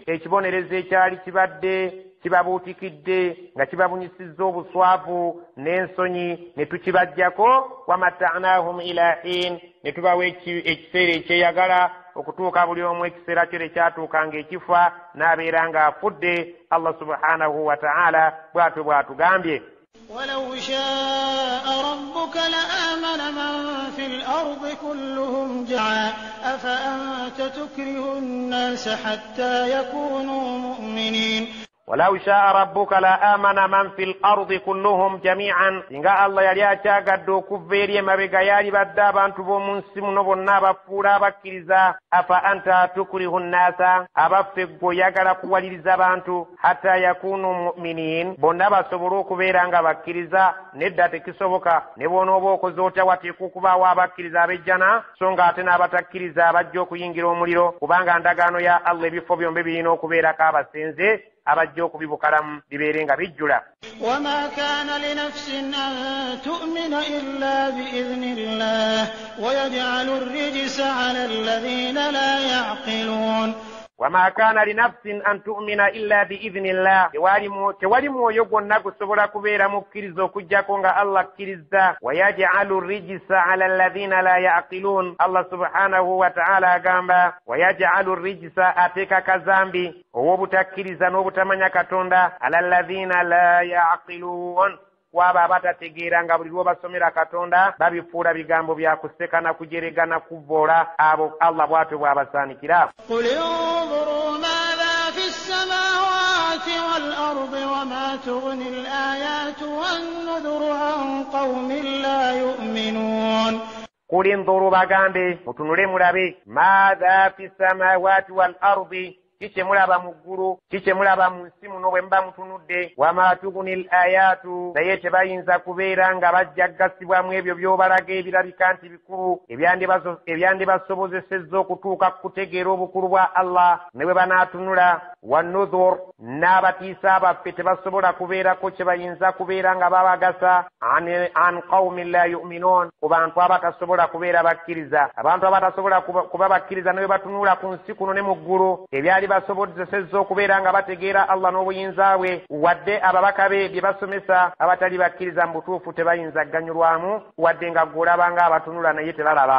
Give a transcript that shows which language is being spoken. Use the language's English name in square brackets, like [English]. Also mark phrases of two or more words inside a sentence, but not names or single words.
[Ganda] Ekibonerezo ekyali kibadde kibabuutikidde nga kibabunyisizza obuswavu n'ensonyi ne tukibajjako. [Arabic] ومتعناهم إلى حين, [Ganda] ne tubawa ekiseera ekyeyagala okutuuka buli omu ekiseera kyo lwe kyatuuka ng'ekifa n'abeera ng'afudde. [Arabic] الله سبحانه وتعالى [Ganda] bw'atyo bw'atugambye. [Arabic] ولو شاء ربك لآمن من في الأرض كلهم جميعا أفأنت تكره الناس حتى يكونوا مؤمنين. ولو شاء ربك لآمن من في الأرض كلهم جميعا. [Ganda] singa Allah yali akyagadde okuva eri emabega yali badde abantu b'omu nsi muno bonna abafuula abakkiriza. [Arabic] أفأنت تكره الناس, [Ganda] abaffe gwe oyagala kuwaliriza abantu [Arabic] حتى يكونوا مؤمنين, [Ganda] bonna basobole okubeera nga bakkiriza. Nedda tekisoboka. ne bw'onooba okoze otya wateekwa okubaawo abakkiriza abejjana, so nga ate n'abatakkiriza abajja okuyingira omuliro, kubanga ndagaano ya Allah ebifo byombi birina okubeerako abasenze abajja okubibukalamu bibeere nga bijjula. [Arabic] وما كان لنفس أن تؤمن إلا بإذن الله ويجعل الرجس على الذين لا يعقلون. وما كان لنفس أن تؤمن إلا بإذن الله. [Ganda] tewali mwoyo gwonna gusobola kubeera mukkiriza okujjako nga Allah akkiriza. [Arabic] ويجعل الرجس على الذين لا يعقلون. الله سبحانه وتعالى [Ganda] agamba [Arabic] ويجعل الرجس, [Ganda] ateeka kazambi ow'obutakkiriza n'obutamanya Katonda [Arabic] على الذين لا يعقلون, [Ganda] kwabo abatategeera nga buli lw'obasomera Katonda babifuula bigambo bya kuseka na kujerega na kuvvoola. abo Allah bw'atyo bw'abasaanikira. [Arabic] قل انظروا ماذا في السماوات والأرض وما تغني الآيات والنذر عن قوم لا يؤمنون. قل انظروا [Ganda] bagambe mutunule mulabe [Arabic] ماذا في السماوات والأرض, [Ganda] kiki mulaba mu ggulu, kiki mulaba mu nsi muno bwe muba mutunudde. [Arabic] وما تغني الآيات, [Ganda] naye tebayinza kubeera nga bajja gasibwamu ebyo by'obalaga ebirabika nti bikulu ebyandibasobozesezza okutuuka ku kutegeera obukulu bwa Allah ne bwe banaatunula. wanudhur, n'abatiisa abaffe tebasobola kubeerako kye bayinza kubeera nga babagasa [Arabic] عن قوم لا يؤمنون, [Ganda] ku bantu abatasobola kubeera bakkiriza. abantu abatasobola kuba bakkiriza ne bwe batunula ku nsi kuno ne mu ggulu, ebyali basobozesezza okubeera nga bategeera Allah n'obuyinza bwe, wadde ababaka be bye basomesa abatali bakkiriza mu butuufu tebayinza gganyulwamu, wadde nga ggw'olaba nga abatunula naye tebalaba.